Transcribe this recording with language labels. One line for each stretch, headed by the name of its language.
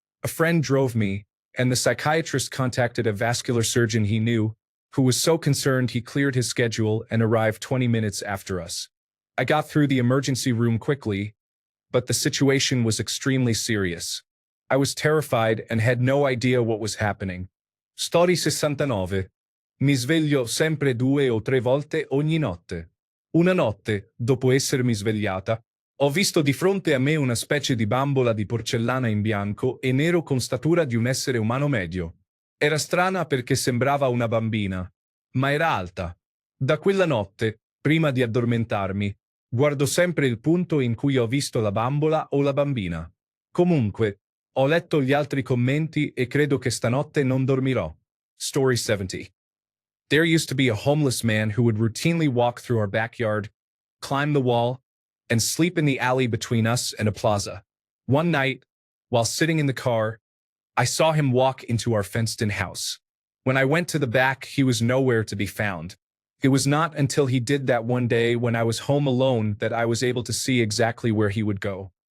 English: A friend drove me, and the psychiatrist contacted a vascular surgeon he knew, who was so concerned he cleared his schedule and arrived 20 minutes after us. I got through the emergency room quickly, but the situation was extremely serious. I was terrified and had no idea what was happening. Story 69.
Italian: Mi sveglio sempre 2 o 3 volte ogni notte. Una notte, dopo essermi svegliata, ho visto di fronte a me una specie di bambola di porcellana in bianco e nero con statura di un essere umano medio. Era strana perché sembrava una bambina, ma era alta. Da quella notte, prima di addormentarmi, guardo sempre il punto in cui ho visto la bambola o la bambina. Comunque, ho letto gli altri commenti e credo che stanotte non dormirò.
English: Story 70. There used to be a homeless man who would routinely walk through our backyard, climb the wall, and sleep in the alley between us and a plaza. One night, while sitting in the car, I saw him walk into our fenced-in house. When I went to the back, he was nowhere to be found. It was not until he did that one day when I was home alone that I was able to see exactly where he would go.